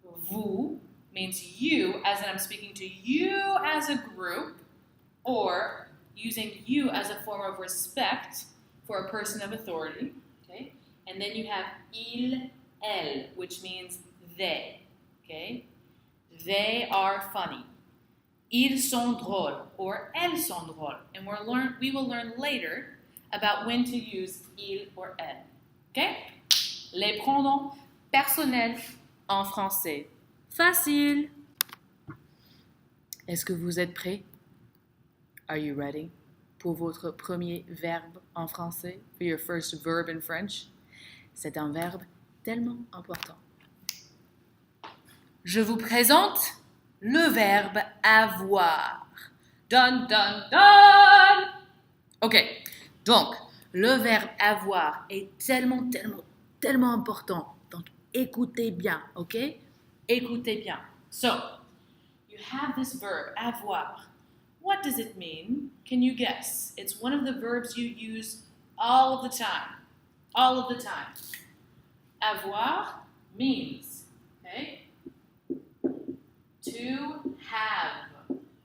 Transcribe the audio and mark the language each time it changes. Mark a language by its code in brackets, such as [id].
[en] Vous means you, as in I'm speaking to you as a group, or using you as a form of respect for a person of authority. Okay? And then you have il, elle, which means they. Okay? They are funny. [fr] Ils sont drôles, or elles sont drôles. [en] And we will learn later about when to use il or elle. Okay? [fr] Les pronoms personnels en français. Facile. Est-ce que vous êtes prêts? [en] Are you ready? [fr] Pour votre premier verbe en français, [en] for your first verb in French. [fr] C'est un verbe tellement important. Je vous présente le verbe avoir. Dun, dun, dun! Ok, donc, le verbe avoir est tellement, tellement, tellement important. Donc, écoutez bien, ok? Écoutez bien. [en] So, you have this verb, avoir. What does it mean? Can you guess? It's one of the verbs you use all of the time. All of the time. Avoir means, okay? To have.